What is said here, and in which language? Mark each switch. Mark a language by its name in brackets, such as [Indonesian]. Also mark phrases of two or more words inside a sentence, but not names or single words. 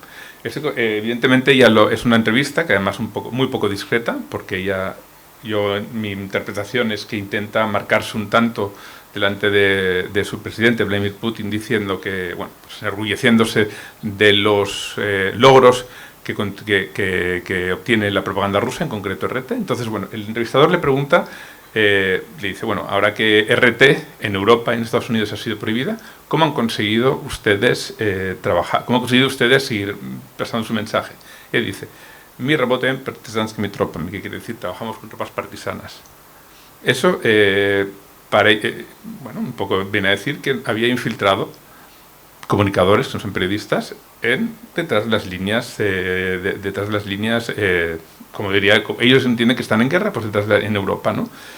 [Spanish] Evidentemente es una entrevista que además muy poco discreta, porque mi interpretación es que intenta marcarse un tanto delante de su presidente Vladimir Putin, diciendo que, bueno, pues enorgulleciéndose de los logros que obtiene la propaganda rusa, en concreto RT. Entonces, bueno, el entrevistador le pregunta, le dice, bueno, ahora que RT en Europa y en Estados Unidos ha sido prohibida, ¿cómo han conseguido ustedes trabajar? ¿Cómo han conseguido ustedes seguir pasando su mensaje? Y él dice, [Russian] mi работаем партизанскими тропами, [Spanish] que quiere decir, trabajamos con tropas partisanas. Eso, bueno, un poco viene a decir que había infiltrado comunicadores, que no son periodistas, detrás de las líneas, como diría, ellos entienden que están en guerra, pues en Europa, ¿no?